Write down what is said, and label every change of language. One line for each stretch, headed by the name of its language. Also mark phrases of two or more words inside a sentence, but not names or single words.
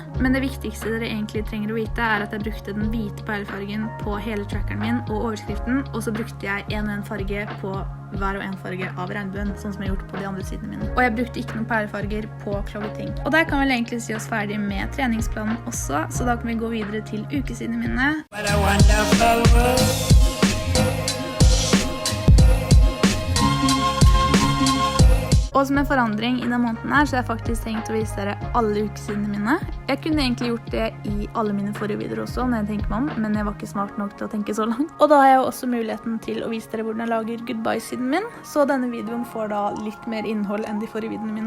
Norwegian: Men det viktigste dere egentlig trenger å vite er at jeg brukte den hvite perlefargen på hele trackeren min og overskriften, og så brukte jeg en og en farge på hver og en farge av regnbuen, sånn som jeg har gjort på de andre sidene mine. Og jeg brukte ikke noen perlefarger på Chloe Ting. Og der kan vi egentlig si oss ferdig med treningsplanen også, så da kan vi gå videre til ukesidene mine.
English: What a wonderful world.
Norwegian: Og som en forandring i denne måneden her, så har jeg faktisk tenkt å vise dere alle ukesidene mine. Jeg kunne egentlig gjort det i alle mine forrige videoer også, når jeg tenker meg om, men jeg var ikke smart nok til å tenke så langt. Og da har jeg jo også muligheten til å vise dere hvordan jeg lager goodbye-siden min, så denne videoen får da litt mer innhold enn de forrige videoene mine.